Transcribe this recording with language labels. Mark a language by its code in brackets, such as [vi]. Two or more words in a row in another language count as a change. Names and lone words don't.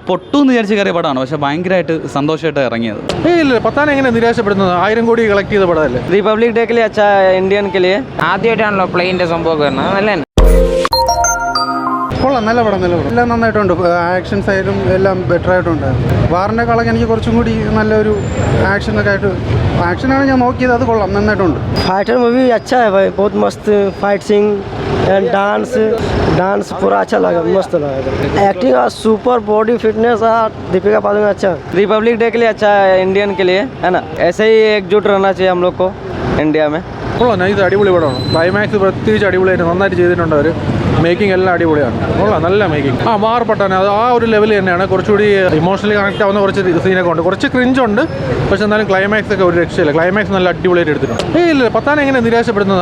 [ml] പൊട്ടൂന്ന് വിചാരിച്ച കയറിയ പടമാണ്, പക്ഷെ ഭയങ്കരമായിട്ട് സന്തോഷമായിട്ട് ഇറങ്ങിയത്. ഇല്ല, പത്താൻ എങ്ങനെ നിരാശപ്പെടുന്നത്? 1000 കോടി കളക്ട് ചെയ്ത പടമല്ലേ? [hi] रिपब्लिक डे के लिए अच्छा है, इंडियन के लिए [ml] ആദ്യമായിട്ടാണല്ലോ പ്ലെയിൻ്റെ സംഭവം വരുന്നത്, നല്ല തന്നെ. കൊള്ളാം, നല്ല പടം എല്ലാം നന്നായിട്ടുണ്ട്. ആക്ഷൻസ് ആയാലും എല്ലാം ബെറ്റർ ആയിട്ടുണ്ടായിരുന്നു. വാറിനേക്കാളൊക്കെ എനിക്ക് കുറച്ചും കൂടി നല്ലൊരു ആക്ഷനൊക്കെ ആയിട്ട്, ആക്ഷനാണ് ഞാൻ നോക്കിയത്, അത് കൊള്ളാം, നന്നായിട്ടുണ്ട്. [hi] फाइटर मूवी अच्छा है भाई, बहुत मस्त [en] fight scene and dance [hi] पूरा अच्छा लगा, मस्त लगा. एक्टिंग और [en] super body fitness [hi] और दीपिका पादुकोण अच्छा. रिपब्लिक डे के लिए अच्छा है, इंडियन के लिए है ना, ऐसे ही एकजुट रहना चाहिए हम लोग को इंडिया में. [ml] കൊള്ളാം, ഇത് അടിപൊളി പടമാണ്. ക്ലൈമാക്സ് പ്രത്യേകിച്ച് അടിപൊളിയായിട്ട് നന്നായിട്ട് ചെയ്തിട്ടുണ്ട് അവർ. മേക്കിംഗ് എല്ലാം അടിപൊളിയാണ്, കൊള്ളാം, നല്ല മേക്കിംഗ്. മാർപ്പട്ടാണ് അത് ആ ഒരു ലെവൽ തന്നെയാണ്. കുറച്ചുകൂടി [en] emotionally connect [ml] ആവുന്ന കുറച്ച് സീനൊക്കെ ഉണ്ട്, കുറച്ച് ക്രിഞ്ചുണ്ട്, പക്ഷെ എന്നാലും ക്ലൈമാക്സ് ഒക്കെ ഒരു രക്ഷയില്ല. ക്ലൈമാക്സ് നല്ല അടിപൊളിയായിട്ട് എടുത്തിട്ടുണ്ട്. ഇല്ല, പത്താൻ എങ്ങനെ നിരാശപ്പെടുന്നത്?